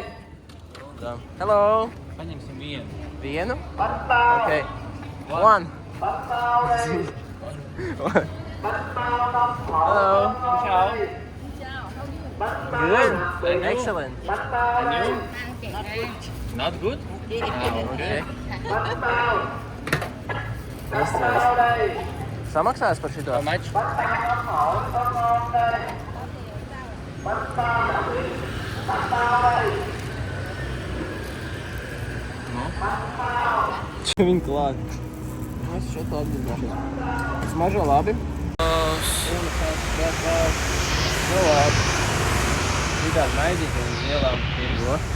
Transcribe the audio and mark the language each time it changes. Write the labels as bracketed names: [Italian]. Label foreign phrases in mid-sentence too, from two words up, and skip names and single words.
[English] Hello. [Latvian] Paņemsim vienu. Vienu? [Vietnamese] Bánh bao. [English] Okay. One. [Vietnamese] Bánh bao đây. Bánh bao nóng [English] Hello. [Vietnamese] hổi. Bánh bao. [English] Good. Excellent. [Vietnamese] Bánh bao đây. [English] Not good? Okay. [Vietnamese] Bánh bao. [English] Yes, [Vietnamese] Bánh bao đây. [Latvian] Samaksās par šito? [English] How much? [Vietnamese] Bánh bao nóng hổi có ngon đây. Bánh bao đặc biệt. Bánh bao đây. [Latvian] Viņi klāt. Es šeit atbildināšos. Smažo labi. Nu labi. Šitās maizītes un lielām tirgo.